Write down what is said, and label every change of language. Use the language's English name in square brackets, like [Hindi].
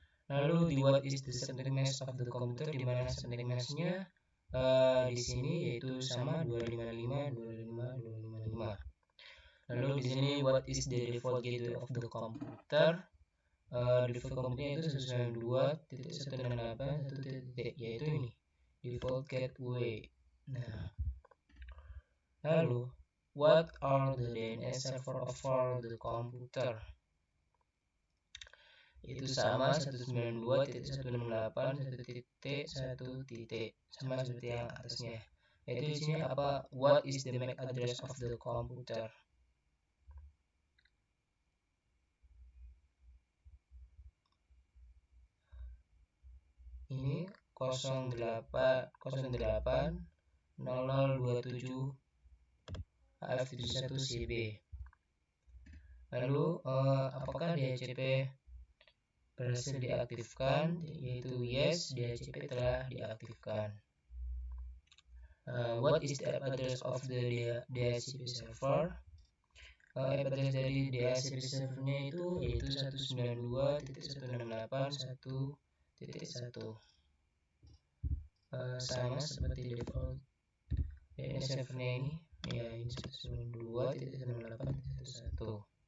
[Indonesian] Lalu di [English] what is the subnet mask of the computer, [Indonesian] di mana subnet mask-nya di sini yaitu sama 255.255.255. Lalu di sini [English] what is the default gateway of the computer? [Indonesian] Default komputernya itu 192.168.1. yaitu ini default gateway. Nah, lalu [English] what are the DNS server for the computer? [Indonesian] Itu sama 192.168.1.1 sama seperti yang atasnya. Yaitu di sini apa? [English] What is the MAC address of the computer? [Indonesian] Ini 08.0027 AF71CB. Lalu apakah DHCP berhasil diaktifkan? Yaitu yes, DHCP telah diaktifkan. [English] What is the IP address of the DHCP server? [Indonesian] IP address dari DHCP servernya itu yaitu 192.168.1.1. Sama seperti default DNS servernya ini, ya ini 192.168.1.1.